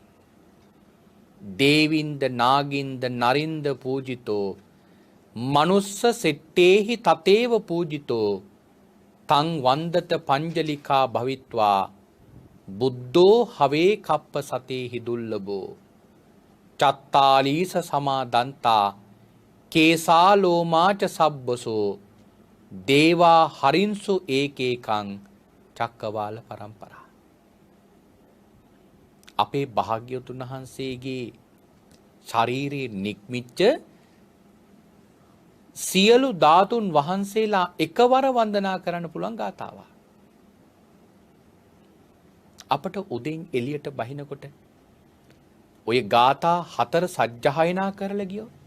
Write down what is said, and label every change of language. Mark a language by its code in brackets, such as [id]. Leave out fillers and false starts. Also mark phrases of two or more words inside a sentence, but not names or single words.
[pi] දේවින්ද නාගින්ද නරින්ද පූජිතෝ මනුස්ස සෙට්ටේහි තතේව පූජිතෝ තං වන්දත පංජලිකා භවිත්වා බුද්ධෝ හවේ කප්ප සතේහි දුල්ලබෝ චත්තාලීස සමාදන්තා කේසාලෝමාච සබ්බසෝ දේවා හරින්සු ඒකේකං චක්කවාල පරම්පරා. [si] අපේ භාග්‍යවතුන් වහන්සේගේ ශරීරයේ නික්මිච්ච සියලු ධාතුන් වහන්සේලා එකවර වන්දනා කරන්න පුළුවන් ගාථාවක්. අපට උදෙන් එළියට බහිනකොට ඔය ගාථා 4 සජ්ජායනා කරලා ගියෝ.